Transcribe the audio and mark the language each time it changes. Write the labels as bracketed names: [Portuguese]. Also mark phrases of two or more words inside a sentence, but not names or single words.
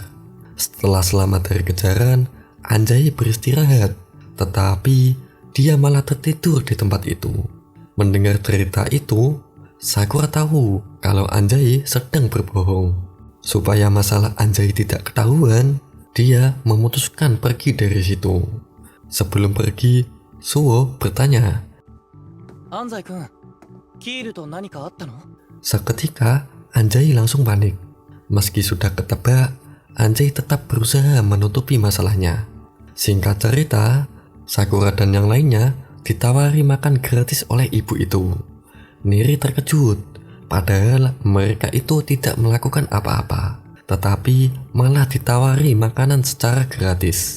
[Indonesian] Setelah selamat dari kejaran, Anjay beristirahat, tetapi dia malah tertidur di tempat itu. Mendengar cerita itu, Sakura tahu kalau Anjay sedang berbohong. Supaya masalah Anjay tidak ketahuan, dia memutuskan pergi dari situ. Sebelum pergi, Suo bertanya. [Japanese] 安西君、キールと何かあったの？ [Indonesian] Seketika, Anjay langsung panik. Meski sudah ketebak, Anjay tetap berusaha menutupi masalahnya. Singkat cerita, Sakura dan yang lainnya ditawari makan gratis oleh ibu itu. Niri terkejut, padahal mereka itu tidak melakukan apa-apa, tetapi malah ditawari makanan secara gratis.